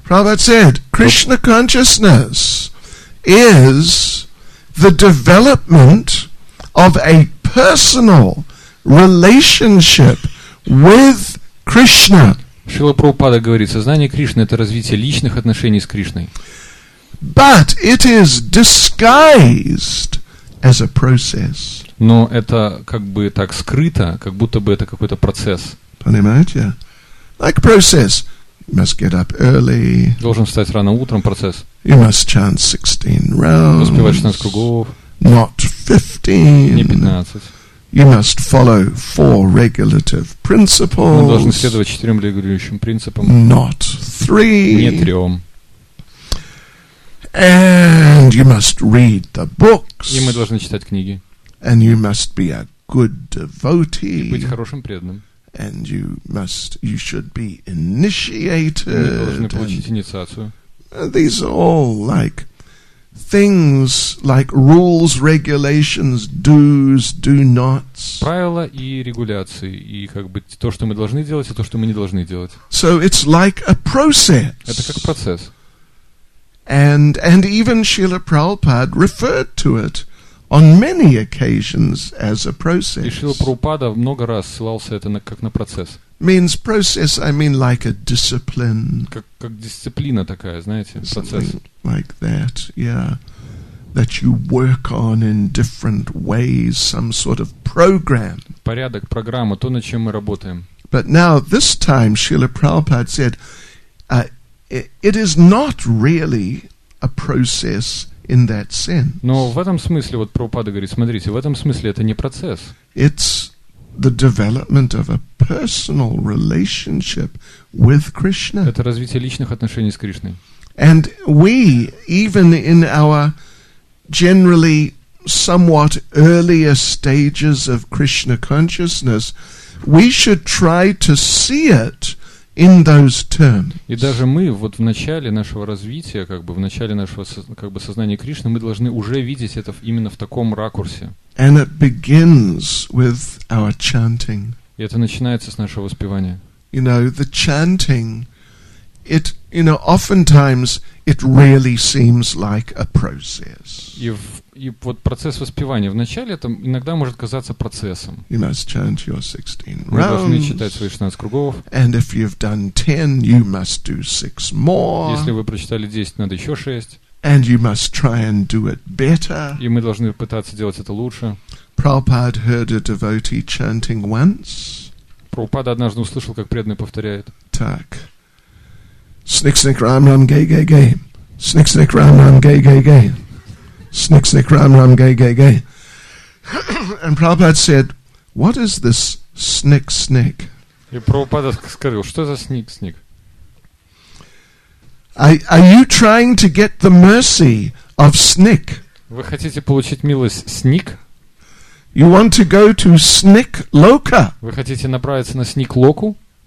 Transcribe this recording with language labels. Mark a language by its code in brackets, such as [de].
[en] Prabhupada said, Krishna consciousness is the development of a personal, relationship with Krishna. [ru] Шрила Прабхупада говорит, сознание Кришны — это развитие личных отношений с Кришной. [en] But it is disguised as a process. [ru] Но это как бы так скрыто, как будто бы это какой-то процесс. Понимаете? [en] Like a process. You must get up early. [ru] Должен встать рано утром, процесс. [en] You must chant 16 rounds. [ru] Успевать 16 кругов. [en] Not 15. [ru] Не 15. [en] You must follow 4 regulative principles. [ru] Мы должны следовать 4 регулирующим принципам. [en] Not 3. [ru] Не 3. [en] And you must read the books. [ru] И мы должны читать книги. [en] And you must be a good [ru] И быть [en] devotee. [ru] хорошим преданным. [en] And you should be [ru] Мы должны [en] initiated. [ru] получить инициацию. [en] These are all like things, like rules, regulations, do's, do nots. [ru] Правила и регуляции. И как бы то, что мы должны делать, и то, что мы не должны делать. [en] So it's like a process. [ru] Это как процесс. [en] And even Srila Prabhupada referred to it on many occasions as a [ru] И [en] process. [ru] Шрила Прабхупада много раз ссылался это как на процесс. [en] Means process, I mean like a discipline. [ru] Как дисциплина такая, знаете, процесс. [en] Something like that, yeah. That you work on in different ways, some sort of program. [ru] Порядок, программа, то, над чем мы работаем. [en] But now, this time, Srila Prabhupada said, it is not really a process in that sense. [ru] Но в этом смысле, вот Прабхупада говорит, смотрите, в этом смысле это не процесс. [en] It's the development of a personal relationship with Krishna. [ru] Это развитие личных отношений с Кришной. [en] And we, even in our generally somewhat earlier stages of Krishna consciousness, we should try to see it in those terms. [ru] И даже мы вот в начале нашего развития, как бы в начале нашего как бы сознания Кришны, мы должны уже видеть это именно в таком ракурсе. [en] And it begins with our chanting. [ru] И это начинается с нашего воспевания. [en] You know, the chanting, oftentimes it really seems like a process. [ru] И вот процесс воспевания вначале это иногда может казаться процессом. [en] You must chant your 16 [ru] Мы должны [en] rounds. [ru] читать свои 16 кругов. [en] And if you've done 10, you must do 6 more. [ru] Если вы прочитали 10, надо еще 6. [en] And you must try and do it better. [ru] И мы должны пытаться делать это лучше. [en] Prabhupada heard a devotee chanting once. [ru] Прабхупада однажды услышал, как преданный повторяет. Tak. Snick, snick, ram, ram, gay, gay, gay. Snick, snick, ram, ram, gay, gay, gay. [en] Snick, snick, ram, ram, gay, gay, gay. And Prabhupada said, what is this snick, snick? [ru] И Прабхупада сказал, что за сник? [en] Are you trying to get the mercy of Snick? [ru] Вы хотите получить милость сник? [en] You want to go to Snick Loka? [ru] Вы хотите направиться на сник Локу?